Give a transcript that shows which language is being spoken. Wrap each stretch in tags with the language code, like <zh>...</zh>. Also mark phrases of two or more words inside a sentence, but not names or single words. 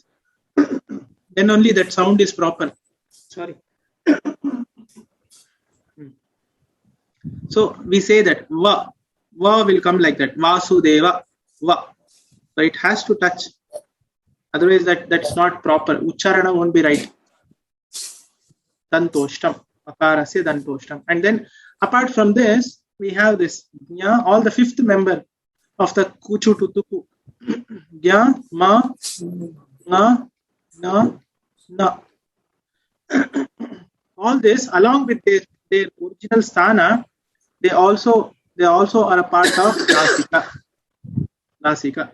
<en>Then only that sound is proper. Sorry. So we say that va will come like that. Vasudeva va. So it has to touch. Otherwise that's not proper. Ucharana won't be right. Dantoshtam.</en> <sa>Akarasya dantoshtam.</sa> <en>And then apart from this, we have this gya, all the fifth member of the kuchu to tuku. Gya, ma, na, na. All this along with their original sthana, they also are a part of Nasika.</en>